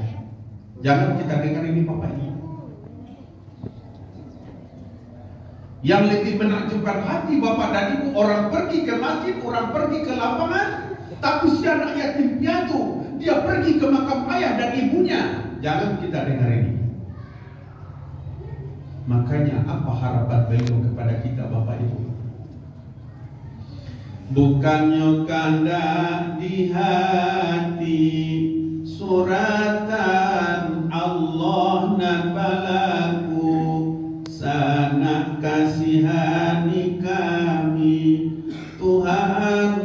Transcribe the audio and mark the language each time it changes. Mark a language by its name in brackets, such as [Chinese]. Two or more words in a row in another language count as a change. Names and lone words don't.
[Indonesian] Jangan kita dengar ini bapak ibu. Yang lebih menakjubkan hati bapak dan ibu, orang pergi ke masjid, orang pergi ke lapangan, tapi si anak yatim piatu dia pergi ke makam ayah dan ibunya. Jangan kita dengar ini. Makanya apa harapan beliau kepada kita bapak ibu? Bukannya kanda di hati suratan Allah nabalaku, sana kasihani kami Tuhan